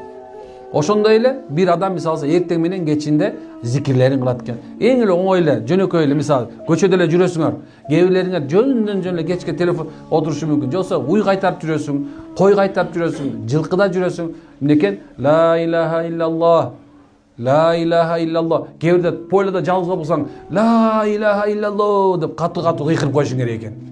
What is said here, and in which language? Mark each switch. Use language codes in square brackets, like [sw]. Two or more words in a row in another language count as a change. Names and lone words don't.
[ky] Ошондой эле бир адам мисалы эртең менен кечинде зикирлерин кылат экен. Эң эле оңой эле, жөнөкөй эле мисалы көчөдө эле жүрөсүңөр. Кээ бирлериңер жөн эле кечке телефон отурушу мүмкүн. Жоксо уй кайтарып жүрөсүң, кой кайтарып жүрөсүң, жылкыда жүрөсүң. Эмнекен? [ar] لا إله إلا الله لا إله إلا الله. [ky] Кээ бирде пойлода жалгыз болсоң, [ar] لا إله إلا الله [ky] деп катуу кыйкырып коюшуң керек экен.